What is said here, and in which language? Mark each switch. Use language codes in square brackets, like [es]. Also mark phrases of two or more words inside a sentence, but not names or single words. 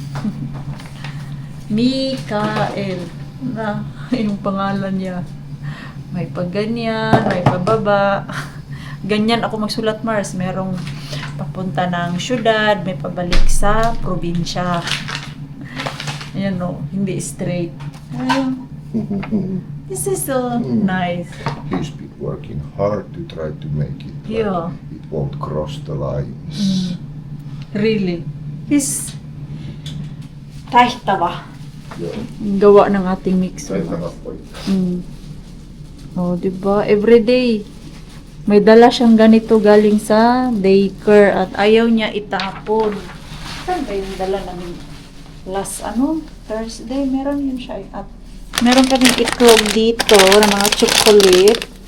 [tl] Mikael. Na, yung pangalan niya. May pagganyan, may pababa. Ganyan ako magsulat, Mars. Merong papunta ng syudad, may pabalik sa probinsya. Ayan o, hindi straight. Ayan. [en] This is so nice. He's been working hard to try to make it. Like Yeah. It won't cross the lines. Really. He's tahtava. [fi] Joo. [tl] Gawa ng ating mixo. [fi] Taitava poika. [tl] Oh, diba? Everyday. May dala siyang ganito galing sa daycare at ayaw niya itapon. Saan ba yung dala namin? Last, Thursday, meron yun siya. At meron kaming itlog dito na mga chocolate.